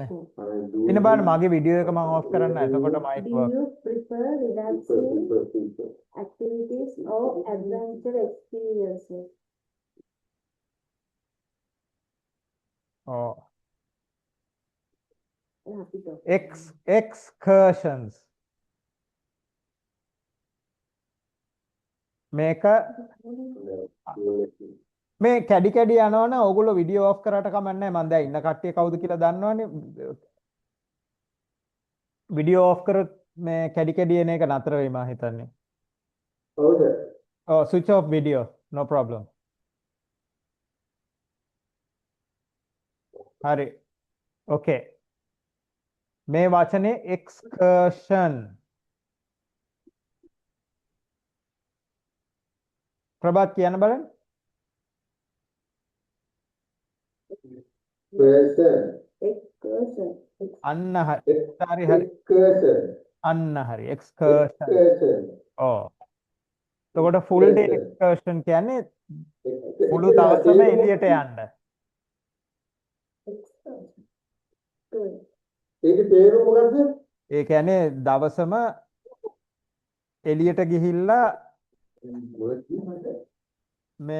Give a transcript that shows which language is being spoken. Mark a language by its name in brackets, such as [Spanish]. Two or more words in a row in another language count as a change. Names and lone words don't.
[Sinhala] ඉන්න බලන්න මගේ වීඩියෝ එක මම ඔෆ් කරන්න. එතකොට මයික් [English] Do you prefer relaxing activities or adventure experiences? Oh. Excursions. [Sinhala] මේක මේ කැඩි කැඩි යනවනේ ඕගොල්ලෝ [English] video off [Sinhala] කරාට කමන්නේ මම දැන් ඉන්න කට්ටිය කවුද කියලා දන්නවනේ [English] video off [Sinhala] කරොත් මේ කැඩි කැඩි එන එක නතර වෙයි මම හිතන්නේ හවුද? [English] Oh, switch off video, no problem. [Sinhala] හරි. Okay. මේ වචනේ excursion. ප්‍රභාත් කියන්න බලන්න. [English] Excursion. [Sinhala] අන්න හරි. හරි. අන්න හරි. excursion. ඔව්. එතකොට [English] full day excursion [Sinhala] කියන්නේ මුළු දවසම එළියට යන්න. ඒකේ තේරුම මොකද්ද? ඒ කියන්නේ දවසම එළියට ගිහිල්ලා මේ